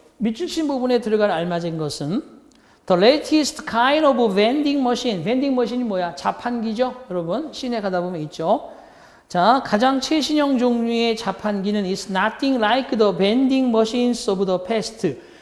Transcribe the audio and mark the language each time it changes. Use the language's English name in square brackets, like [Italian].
[Korean] 밑줄 부분에 들어갈 알맞은 것은 [English] The latest kind of vending machine. [Korean] vending machine이 뭐야? 자판기죠? 여러분, 시내 가다 보면 있죠? 자, 가장 최신형 종류의 자판기는 [English] is nothing like the vending machines of the past.